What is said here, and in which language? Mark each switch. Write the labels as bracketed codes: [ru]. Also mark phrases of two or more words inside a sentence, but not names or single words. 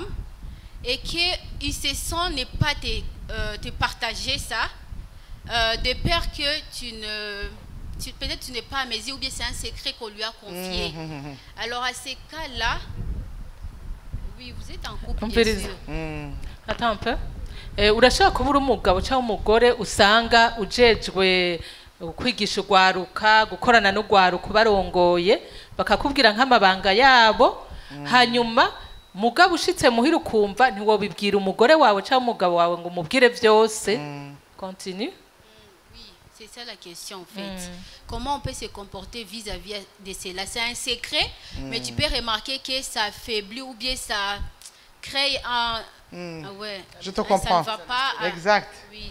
[fr] Et qu'ils se sentent ne pas te partager ça, de peur que peut-être tu n'es pas à mesure ou bien c'est un secret qu'on lui a confié. Alors à ces cas-là, oui, vous êtes en couple, bien sûr. Attends un peu. [rn] Urashaka kuba uri umugabo cyangwa umugore usanga ujejwe kwigisha ugwaruka gukorana n'ugwaruka barongoye bakakubwira nk'amabanga yabo hanyuma mugabo ushitse muhira ukumva ntiwobibwira umugore wawe cyangwa umugabo wawe ngo umubwire byose. [fr] Continue. Oui, c'est ça la question en fait. Comment on peut se comporter vis-à-vis de cela? C'est un secret, mais tu peux remarquer que ça affaiblit ou bien ça crée un... ouais, je te comprends. Ça ne va pas exact. Oui.